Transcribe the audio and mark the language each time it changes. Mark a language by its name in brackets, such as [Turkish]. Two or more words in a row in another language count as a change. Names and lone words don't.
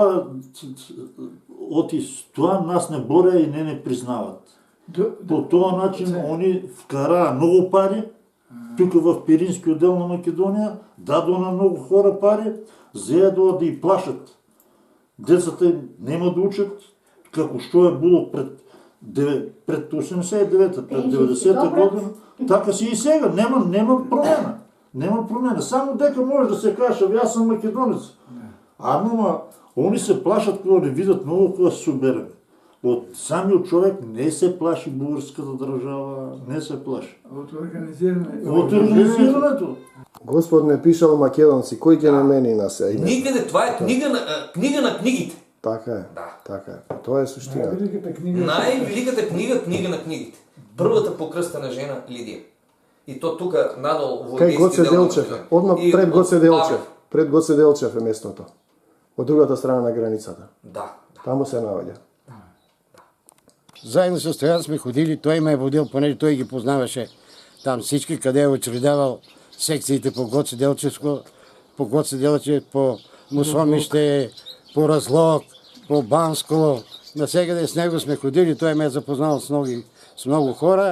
[Bulgarian] Това нас не боря и не признават. По този начин они вкара много пари, тук в Пирински отдел на Македония, дадо на много хора пари, заедно да и плашат. Децата няма да учат, [Macedonian] како що е било пред 89-та, пред 90-та година, така си и сега. Нема промена. Нема промена. Само дека може да се каже, [Bulgarian] аз съм македонец. Ама, они се плашат, когато не видят много, кога се соберем. От самиот човек не се плаши българската държава, не се плаши. От организирането. [Macedonian] Господ не пишал македонци, кој ќе намени на се име? [Bulgarian] Никъде, това е книга на книгите. [Macedonian] Така е. Така е. Тоа е суштина. [Bulgarian] Най-великата книга на книгите. Първата покръстена жена Лидия. И то тук надолу в [Macedonian] Кај Гоце Делчев, одма пред Гоце Делчев. Пред Гоце Делчев е местото. Од другата страна на границата. Да. Таму се наоѓа. [Bulgarian] Заедно с Стоян сме ходили, той ме е водил, понеже той ги познаваше там всички, къде е учредявал секциите по Гоце Делчевско, по Гоце Делчев, по Мусомище, по Разлог, по Банско. Насекъде с него сме ходили, той ме е запознал с много хора.